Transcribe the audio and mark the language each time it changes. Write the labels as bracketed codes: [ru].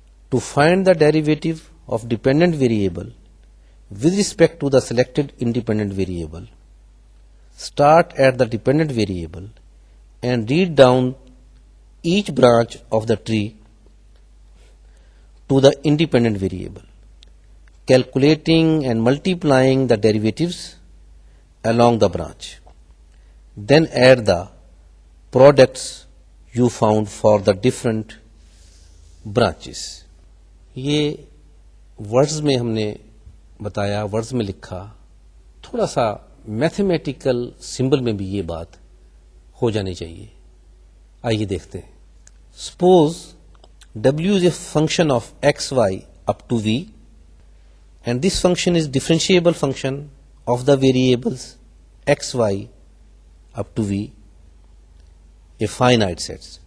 [en] To find the derivative of dependent variable with respect to the selected independent variable, start at the dependent variable and read down each branch of the tree to the independent variable, calculating and multiplying the derivatives along the branch. Then add the products you found for the different branches. [ur] یہ words میں ہم نے بتایا، words میں لکھا. تھوڑا سا mathematical symbol میں بھی یہ بات ہو جانی چاہیے. آئیے دیکھتے ہیں. [en] Suppose W is a function of xy up to v, and this function is differentiable function of the variables xy up to v, a finite sets.